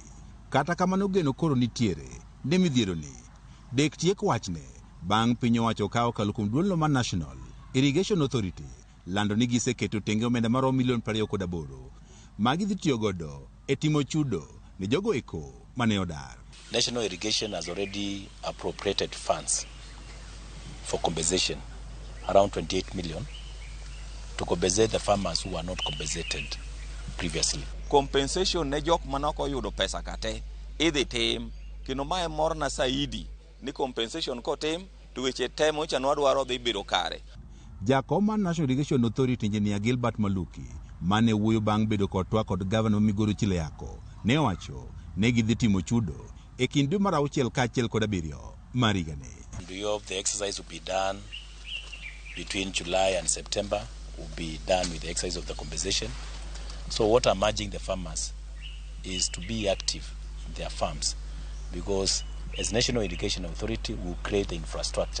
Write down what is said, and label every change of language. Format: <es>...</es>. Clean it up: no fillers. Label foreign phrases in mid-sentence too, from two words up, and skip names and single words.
<luo>Kata kamano geno koro nitiere ne midhiero ni dek tiek wachne bang' piny owacho kawo kalo kuom duolno mar National Irrigation Authority lando ni giseketo tenge omenda maromo milion 28 magi dhi tiyo godo e timo chudo ne jogo eko mane odar.</luo> <en>National Irrigation has already appropriated funds for compensation, around 28 million, to compensate the farmers who were not compensated previously.</en> <luo>Compensation ne jok manoko yudo pesa kate idhi tim kino mae morna saidi ni compensation kotim to weche temo chanwa dwaro dhi biro kare. Jakom mar National Irrigation Authority Engineer Gilbert Maluki mane wuoyo bang' bedo kod twak kod Gavana Migori Chileyako ne owacho ne gidhi timo chudo e kind dwe mar 6 kaachiel kod 7 mar higani.</luo> <en>We hope the exercise will be done between July and September. Will be done with the exercise of the compensation. So what I'm urging the farmers is to be active in their farms, because as National Irrigation Authority will create the infrastructure.</en>